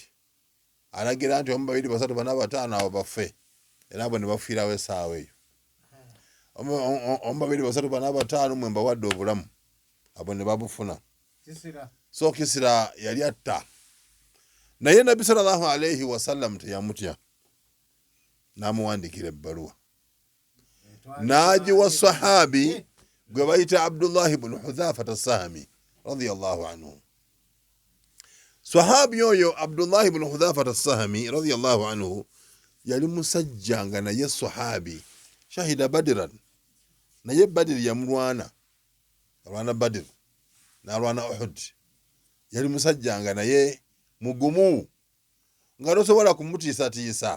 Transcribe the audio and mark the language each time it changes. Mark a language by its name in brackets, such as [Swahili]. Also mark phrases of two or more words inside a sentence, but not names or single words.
[Ganda] Alagira nti 2, 3, 4, 5 abo baffe. Era abo ne bafiirawo essaawa eyo. 2, 3, 4, 5 mwe mbawadde obulamu. Abo ne babufuna. So Kisira yali atta. Naye nabbi [Arabic] صلى الله عليه وسلم [Ganda] teyamutya. N'amuwandiikira ebbaluwa. N'agiwa sahabi gwe bayita Abdullah ibn Hudhafa as-Sahmi [Arabic] رضي الله عنه. [Ganda] Sahabi oyo Abdullah ibn Hudhafa as-Sahmi [Arabic] رضي الله عنه [Ganda] yali musajja nga naye sahabi [Arabic] شهد بدرا. [Ganda] Naye Badr yamulwana. Alwana Badr n'alwana Uhud. Yali musajja nga naye mugumu nga tosobola kumutiisatiisa.